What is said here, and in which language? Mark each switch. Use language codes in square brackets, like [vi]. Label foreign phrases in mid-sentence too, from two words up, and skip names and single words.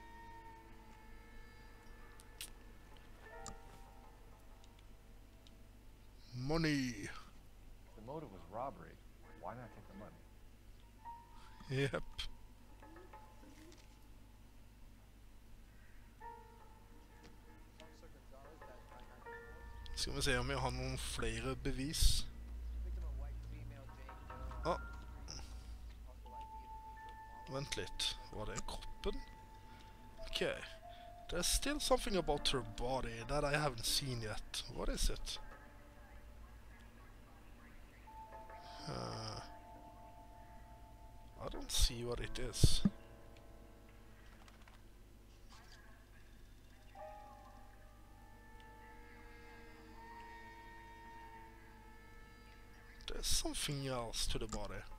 [en] Money. If the motive was robbery, why not take the money? Yep. [no] Skal vi se om vi har noen flere bevis. [en] Victim a white female, Jane Doe. Ah, Also ID [no] vent litt. Var det kroppen? [en] Okay. There's still something about her body that I haven't seen yet. What is it? I don't see what it is. There's something else to the body.